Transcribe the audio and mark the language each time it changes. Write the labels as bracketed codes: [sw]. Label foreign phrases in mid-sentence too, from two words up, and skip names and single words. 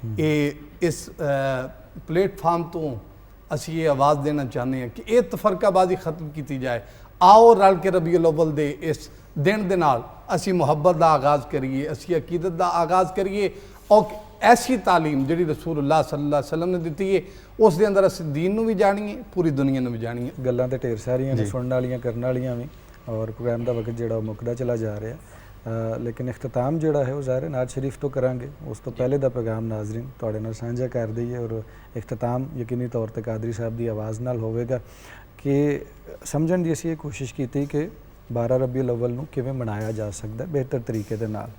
[pa] ਇਹ ਇਸ ਪਲੇਟਫਾਰਮ ਤੋਂ ਅਸੀਂ ਇਹ ਆਵਾਜ਼ ਦੇਣਾ ਚਾਹੁੰਦੇ ਹਾਂ ਕਿ ਇਹ ਤਫਰਕਾਬਾਜ਼ੀ ਖਤਮ ਕੀਤੀ ਜਾਏ। ਆਓ ਰਲ ਕੇ ਰਬੀਉਲ ਅਵਲ ਦੇ ਇਸ ਦਿਨ ਦੇ ਨਾਲ ਅਸੀਂ ਮੁਹੱਬਤ ਦਾ ਆਗਾਜ਼ ਕਰੀਏ, ਅਸੀਂ ਅਕੀਦਤ ਦਾ ਆਗਾਜ਼ ਕਰੀਏ ਔਰ ਐਸੀ ਤਾਲੀਮ ਜਿਹੜੀ [ar] رسول الله صلى الله عليه وسلم [pa] ਨੇ ਦਿੱਤੀ ਹੈ, ਉਸ ਦੇ ਅੰਦਰ ਅਸੀਂ ਦੀਨ ਨੂੰ ਵੀ ਜਾਣੀਏ, ਪੂਰੀ ਦੁਨੀਆ ਨੂੰ ਵੀ ਜਾਣੀਏ। ਗੱਲਾਂ ਤੇ ਢੇਰ ਸਾਰੀਆਂ ਨੇ, ਸੁਣਨ ਵਾਲੀਆਂ ਕਰਨ ਵਾਲੀਆਂ ਵੀ, ਔਰ ਪ੍ਰੋਗਰਾਮ ਦਾ ਵਕਤ ਜਿਹੜਾ ਉਹ ਮੁੱਕਦਾ ਚਲਾ ਜਾ ਰਿਹਾ। ਲੇਕਿਨ ਇਖਤਤਾਮ ਜਿਹੜਾ ਹੈ ਉਹ ਜ਼ਾਹਿਰ ਨਾਜ਼ ਸ਼ਰੀਫ ਤੋਂ ਕਰਾਂਗੇ। ਉਸ ਤੋਂ ਪਹਿਲੇ ਦਾ ਪੈਗਾਮ ਨਾਜ਼ਰੀਨ ਤੁਹਾਡੇ ਨਾਲ ਸਾਂਝਾ ਕਰ ਦਈਏ ਔਰ ਇਖਤਤਾਮ ਯਕੀਨੀ ਤੌਰ ਤੇ ਕਾਦਰੀ ਸਾਹਿਬ ਦੀ ਆਵਾਜ਼ ਨਾਲ ਹੋਵੇਗਾ ਕਿ ਸਮਝਣ ਦੀ ਅਸੀਂ ਇਹ ਕੋਸ਼ਿਸ਼ ਕੀਤੀ ਕਿ 12 ਰਬੀਉਲ ਅਵਲ ਨੂੰ ਕਿਵੇਂ ਮਨਾਇਆ ਜਾ ਸਕਦਾ ਬਿਹਤਰ ਤਰੀਕੇ ਦੇ ਨਾਲ।